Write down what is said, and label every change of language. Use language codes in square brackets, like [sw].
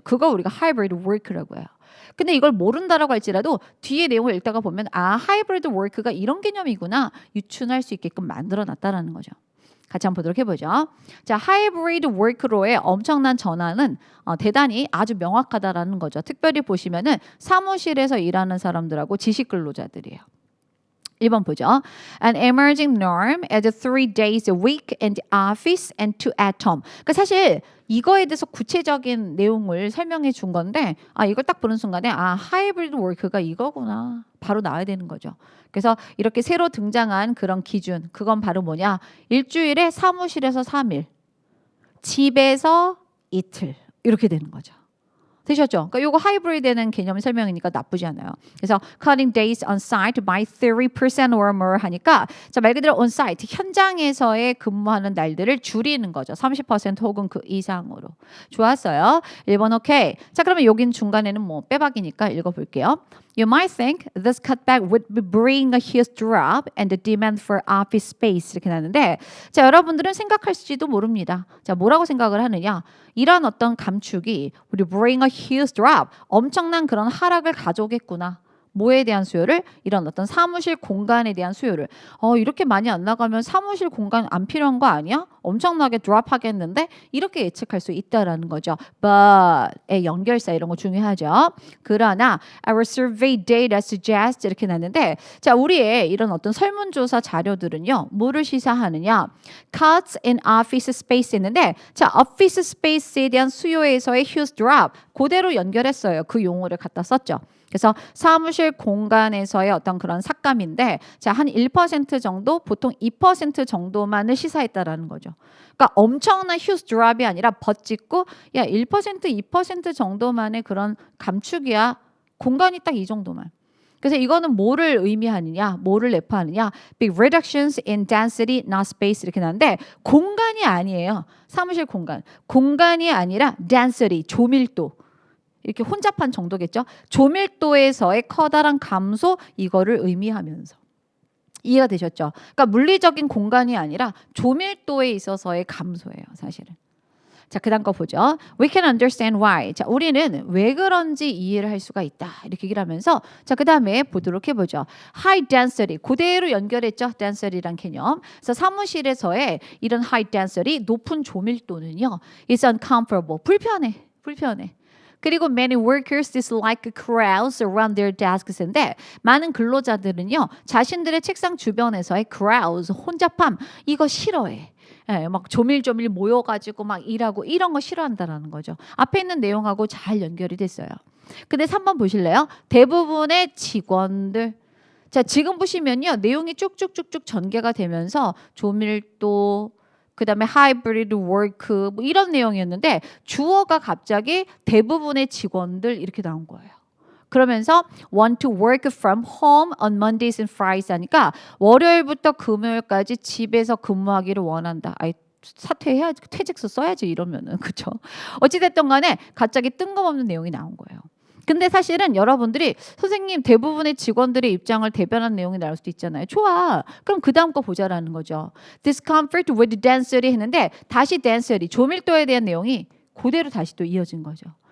[ko] 그거 우리가 하이브리드 워크라고 해요. 근데 이걸 모른다라고 할지라도 뒤에 내용을 읽다가 보면 하이브리드 워크가 이런 개념이구나 유추할 수 있게끔 만들어놨다라는 거죠. 같이 한번 보도록 해보죠. 자, 하이브리드 워크로의 엄청난 전환은 대단히 아주 명확하다라는 거죠. 특별히 보시면은 사무실에서 일하는 사람들하고 지식 근로자들이에요. 1번 보죠. [en] An emerging norm as 3 days a week in the office and 2 at home. [ko] 그러니까 사실 이거에 대해서 구체적인 내용을 설명해 준 건데 이걸 딱 보는 순간에 하이브리드 워크가 이거구나. 바로 나와야 되는 거죠. 그래서 이렇게 새로 등장한 그런 기준 그건 바로 뭐냐. 일주일에 사무실에서 3일, 집에서 이틀 이렇게 되는 거죠. 되셨죠? 그러니까 이거 하이브리드는 개념 설명이니까 나쁘지 않아요. 그래서 [en] cutting days on site by 30% or more [ko] 하니까 자, 말 그대로 on site 현장에서의 근무하는 날들을 줄이는 거죠. 30% 혹은 그 이상으로. 좋았어요. 1번 오케이. 자, 그러면 여긴 중간에는 뭐 빼박이니까 읽어볼게요. [en] You might think this cutback would bring a huge drop in the demand for office space [ko] 이렇게 나는데 자, 여러분들은 생각할지도 모릅니다. 자, 뭐라고 생각을 하느냐? 이런 어떤 감축이 우리 [en] bring a huge drop [ko] 엄청난 그런 하락을 가져오겠구나. 뭐에 대한 수요를? 이런 어떤 사무실 공간에 대한 수요를. 이렇게 많이 안 나가면 사무실 공간 안 필요한 거 아니야? 엄청나게 드롭하겠는데? 이렇게 예측할 수 있다라는 거죠. but의 연결사 이런 거 중요하죠. 그러나 [en] our survey data suggests [ko] 이렇게 나는데 자, 우리의 이런 어떤 설문조사 자료들은요. 뭐를 시사하느냐? [en] cuts in office space [ko] 했는데 자, office space에 대한 수요에서의 [en] huge drop [ko] 그대로 연결했어요. 그 용어를 갖다 썼죠. 그래서 사무실 공간에서의 어떤 그런 삭감인데 자, 한 1% 정도 보통 2% 정도만을 시사했다라는 거죠. 그러니까 엄청난 휴스 드랍이 아니라 버짓고 야 1% 2% 정도만의 그런 감축이야. 공간이 딱 이 정도만. 그래서 이거는 뭐를 의미하느냐, 뭐를 내포하느냐, [en] big reductions in density, not space [ko] 이렇게 나는데 공간이 아니에요. 사무실 공간. 공간이 아니라 density, 조밀도. 이렇게 혼잡한 정도겠죠. 조밀도에서의 커다란 감소 이거를 의미하면서 이해가 되셨죠? 그러니까 물리적인 공간이 아니라 조밀도에 있어서의 감소예요, 사실은. 자, 그다음 거 보죠. [en] We can understand why. [ko] 자, 우리는 왜 그런지 이해를 할 수가 있다. 이렇게 얘기를 하면서 자, 그다음에 보도록 해보죠. [en] High density. [ko] 그대로 연결했죠. density란 개념. 그래서 사무실에서의 이런 high density, 높은 조밀도는요. [en] It's uncomfortable. [ko] 불편해. 그리고 [en] many workers dislike crowds around their desks [ko] 인데 많은 근로자들은요. 자신들의 책상 주변에서의 crowds, 혼잡함 이거 싫어해. 예, 막 조밀조밀 모여가지고 막 일하고 이런 거 싫어한다라는 거죠. 앞에 있는 내용하고 잘 연결이 됐어요. 근데 3번 보실래요? 대부분의 직원들 자 지금 보시면요. 내용이 쭉쭉쭉쭉 전개가 되면서 조밀도 그 다음에 hybrid work 뭐 이런 내용이었는데 주어가 갑자기 대부분의 직원들 이렇게 나온 거예요. 그러면서 [en] want to work from home on Mondays and Fridays [ko] 하니까 월요일부터 금요일까지 집에서 근무하기를 원한다. 아이 사퇴해야지 퇴직서 써야지 이러면은 그렇죠. 어찌됐든 간에 갑자기 뜬금없는 내용이 나온 거예요. 근데 사실은 여러분들이 선생님 대부분의 직원들의 입장을 대변한 내용이 나올 수도 있잖아요. 좋아. 그럼 그 다음 거 보자라는 거죠. [en] Discomfort with density [ko] 했는데 다시 density 조밀도에 대한 내용이 그대로 다시 또 이어진 거죠.